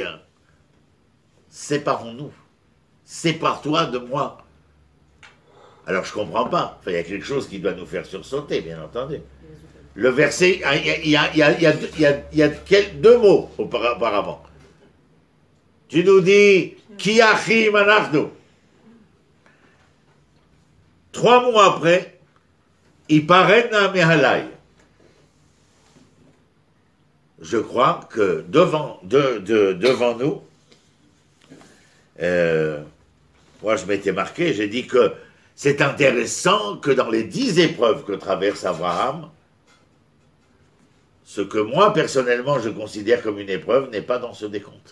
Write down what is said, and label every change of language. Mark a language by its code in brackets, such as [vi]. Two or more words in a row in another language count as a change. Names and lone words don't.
[fr] Séparons-nous. Sépare-toi de moi. Alors je ne comprends pas. Enfin, il y a quelque chose qui doit nous faire sursauter, bien entendu. Le verset, il y a deux mots auparavant. Tu nous dis, [he] כי אחים אנחנו. [fr] 3 mots après, [he] הפרד נא מעלי. [fr] Je crois que devant nous, moi je m'étais marqué, j'ai dit que c'est intéressant que dans les 10 épreuves que traverse Abraham, ce que moi personnellement je considère comme une épreuve n'est pas dans ce décompte.